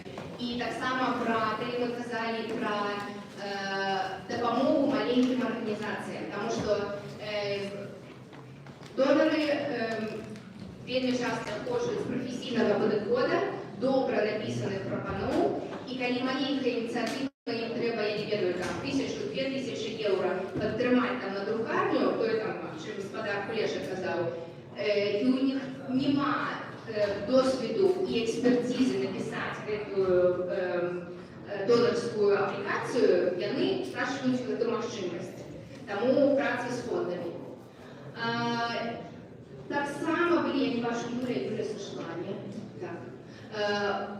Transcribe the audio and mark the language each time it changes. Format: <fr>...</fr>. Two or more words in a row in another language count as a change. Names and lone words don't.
<be>І таксама пра, калі мы казалі пра дапамогу маленькім арганізацыям, таму што донары вельмі часта хочуць прафесійнага падыхода, добра напісаных прапаноў, і калі маленькая ініцыятыва, ім трэба, я не ведаю, там 1000-2000 еўра падтрымаць там на друкарню, той там, чым гаспадар Кулеша казаў, і у них нема досвіду і экспертизы напісаць гэтую донарскую аплікацыю, яны страшваюць гэту магчымасць. Таму праца з фондамі. Таксама былі, я не бачу, Юля сышла, не? Так.</be>